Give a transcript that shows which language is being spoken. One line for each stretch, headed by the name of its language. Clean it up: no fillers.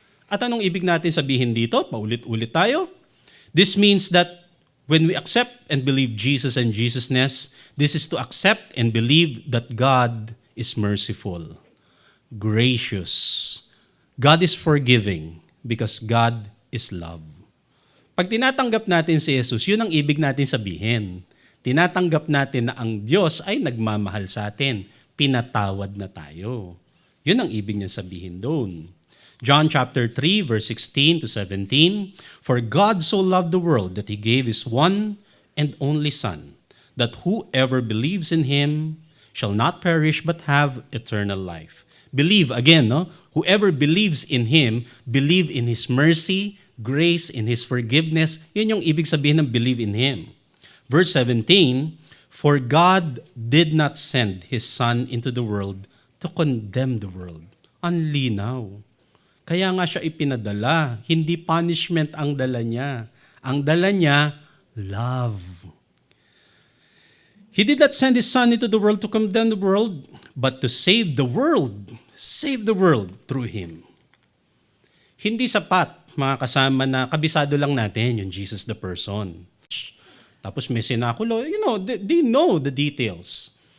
Filipino: At anong ibig natin sabihin dito? Paulit-ulit tayo.
English: This means that when we accept and believe Jesus and Jesusness, this is to accept and believe that God is merciful, gracious. God is forgiving because God is love.
Filipino: Pag tinatanggap natin si Jesus, yun ang ibig natin sabihin. Tinatanggap natin na ang Diyos ay nagmamahal sa atin. Pinatawad na tayo. Yun ang ibig niya sabihin doon.
English: John chapter 3, verse 16 to 17, For God so loved the world that He gave His one and only Son, that whoever believes in Him shall not perish but have eternal life. Believe, again, no? Whoever believes in Him, believe in His mercy, grace, in His forgiveness.
Filipino: Yun yung ibig sabihin ng
English: believe in Him. Verse 17, For God did not send His Son into the world to condemn the world.
Filipino: Ang linaw. Kaya nga siya ipinadala. Hindi punishment ang dala niya. Ang dala niya, love.
English: He did not send His Son into the world to condemn the world, but to save the world. Save the world through Him.
Filipino: Hindi sapat, mga kasama, na kabisado lang natin yung
English: Jesus the person.
Filipino: Tapos may sinakulo,
English: they know the details.